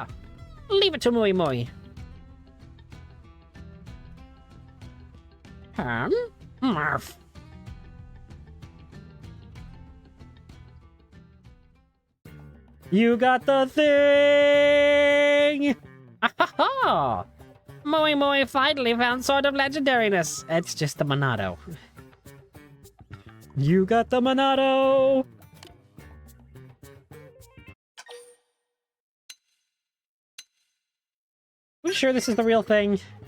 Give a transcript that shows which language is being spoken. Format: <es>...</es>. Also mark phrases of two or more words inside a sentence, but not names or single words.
<en>Leave it to Moi Moi. Marf. You got the thing! Ah-ha-ha! Moi Moi finally found Sword of Legendariness. It's just the Monado. You got the Monado! You sure this is the real thing?</en>